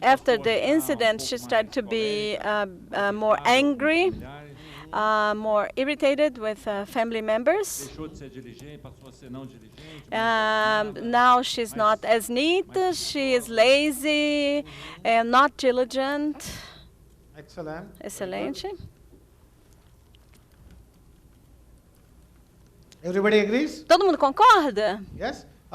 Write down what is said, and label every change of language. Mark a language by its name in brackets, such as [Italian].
[English] After the incident, she started to be more angry, more irritated with family members. [Portuguese] deixou de ser diligente, passou a ser não diligente. [English] Now she's not as neat, she is lazy, not diligent. Excellent. [Portuguese] Excelente. [English] Everybody agrees? [Portuguese] Todo mundo concorda? [English] Yes?